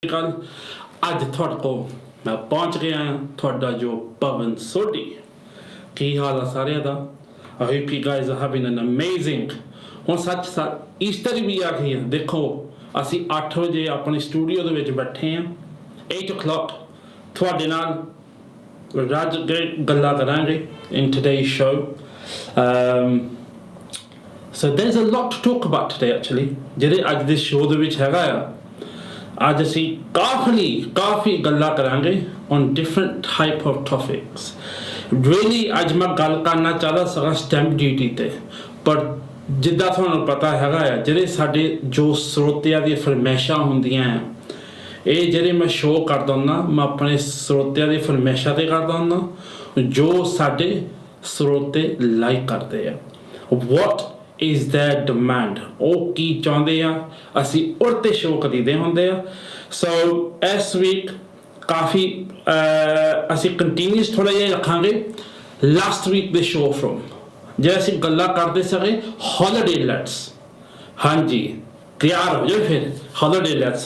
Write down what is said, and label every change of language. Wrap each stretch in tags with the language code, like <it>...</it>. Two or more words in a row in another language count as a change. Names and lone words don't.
<pa>ਕੱਲ ਅੱਜ ਤੁਹਾਡੇ ਕੋਲ ਮੈਂ ਪਹੁੰਚ ਗਿਆ ਹਾਂ ਤੁਹਾਡਾ ਜੋ ਪਵਨ ਸੋਢੀ। ਕੀ ਹਾਲ ਆ ਸਾਰਿਆਂ ਦਾ?</pa> <en>I hope you guys are having an amazing</en> <pa>ਹੁਣ ਸੱਚ ਈਸਟਰ ਵੀ ਆ ਗਈ ਹੈ। ਦੇਖੋ ਅਸੀਂ 8 ਵਜੇ ਆਪਣੇ ਸਟੂਡੀਓ ਦੇ ਵਿੱਚ ਬੈਠੇ ਹਾਂ 8 o'clock ਤੁਹਾਡੇ ਨਾਲ ਰਾਜ ਗੱਲਾਂ ਕਰਾਂਗੇ</pa> <en>in today's show. So there's a lot to talk about today actually</en> <pa>ਜਿਹੜੇ ਅੱਜ ਦੇ ਸ਼ੋਅ ਦੇ ਵਿੱਚ ਹੈਗਾ ਆ। ਅੱਜ ਅਸੀਂ ਕਾਫੀ ਗੱਲਾਂ ਕਰਾਂਗੇ</pa> <en>on different type of topics.</en> <pa>really ਅੱਜ ਮੈਂ ਗੱਲ ਕਰਨਾ ਚਾਹਦਾ ਸੀਗਾ</pa> <en>stamp duty</en> <pa>ਤੇ, ਪਰ ਜਿੱਦਾਂ ਤੁਹਾਨੂੰ ਪਤਾ ਹੈਗਾ ਆ ਜਿਹੜੇ ਸਾਡੇ ਜੋ ਸਰੋਤਿਆਂ ਦੀਆਂ ਫਰਮਾਇਸ਼ਾਂ ਹੁੰਦੀਆਂ ਆ, ਇਹ ਜਿਹੜੇ ਮੈਂ ਸ਼ੋਅ ਕਰਦਾ ਹੁੰਦਾ ਮੈਂ ਆਪਣੇ ਸਰੋਤਿਆਂ ਦੀ ਫਰਮਾਇਸ਼ਾਂ ਤੇ ਕਰਦਾ ਹੁੰਦਾ ਜੋ ਸਾਡੇ ਸਰੋਤੇ ਲਾਈਕ ਕਰਦੇ ਆ।</pa> <en>what is their demand,</en> <pa>ਉਹ ਕੀ ਚਾਹੁੰਦੇ ਆ, ਅਸੀਂ ਉਹ ਤੇ ਸ਼ੋਅ ਕਰੀਦੇ ਹੁੰਦੇ ਆ। ਸੋ ਇਸ ਵੀਕ ਕਾਫੀ ਅਸੀਂ ਕੰਟੀਨਿਊਸ ਥੋੜਾ ਜਿਹਾ ਰੱਖਾਂਗੇ</pa> <en>last week</en> <pa>ਦੇ ਸ਼ੋਅ ਫਰੋਮ ਜੇ ਅਸੀਂ ਗੱਲਾਂ ਕਰਦੇ ਸੀਗੇ</pa> <en>holiday lets.</en> <pa>ਹਾਂਜੀ ਤਿਆਰ ਹੋ ਜਾਓ ਫਿਰ</pa> <en>holiday lets.</en>